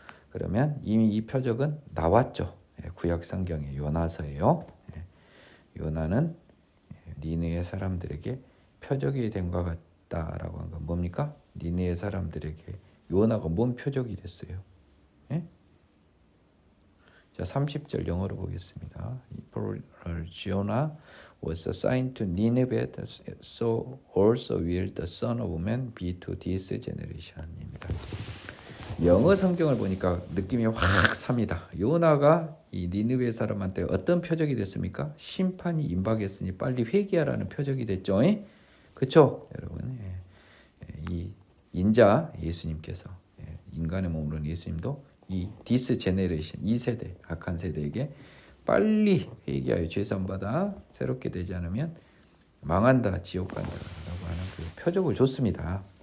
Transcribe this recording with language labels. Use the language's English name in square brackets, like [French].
[Korean] 그러면 이미 이 표적은 나왔죠. 구약 성경의 요나서예요. 요나는 니느웨 사람들에게 표적이 됨과 같다라고 한 건 뭡니까? 니느웨 사람들에게 요나가 뭔 표적이 됐어요? 자, 30절 영어로 보겠습니다. [English] For Jonah was assigned to Nineveh, so also will the Son of Man be to this generation입니다. [Korean] 영어 성경을 보니까 느낌이 확 삽니다. 요나가 이 니느웨 사람한테 어떤 표적이 됐습니까? 심판이 임박했으니 빨리 회개하라는 표적이 됐죠. 그렇죠, 여러분? 이 인자 예수님께서 인간의 몸으로는 예수님도 이 [English] 디스 제네레이션, [Korean] 이 세대, 악한 세대에게 빨리 회개하여 죄산받아 새롭게 되지 않으면 망한다, 지옥 간다라고 하는 그 표적을 줬습니다.